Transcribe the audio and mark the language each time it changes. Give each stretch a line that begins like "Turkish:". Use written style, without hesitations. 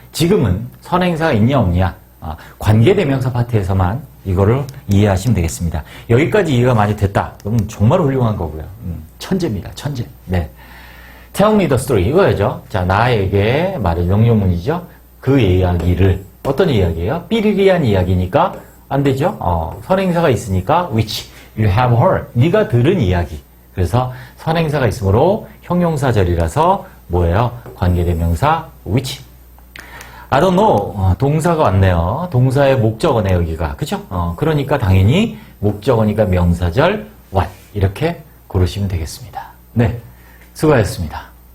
Korean: 지금은 선행사가 있냐 없냐, 관계대명사 파트에서만 이거를 이해하시면 되겠습니다. 여기까지 이해가 많이 됐다. 그럼 정말 훌륭한 거고요. 천재입니다. 천재. 네.
English: Tell me the story.
Korean: 이거죠. 자, 나에게 말은 명령문이죠. 그 이야기를. 어떤 이야기예요? 삐리리한 이야기니까 안 되죠. 선행사가 있으니까
English: which you have heard.
Korean: 네가 들은 이야기. 그래서 선행사가 있으므로 형용사절이라서 뭐예요? 관계대명사 which.
English: I don't know.
Korean: 동사가 왔네요. 동사의 목적어네, 여기가. 그죠? 그러니까 당연히 목적어니까 명사절 what. 이렇게 고르시면 되겠습니다. 네. 수고하셨습니다.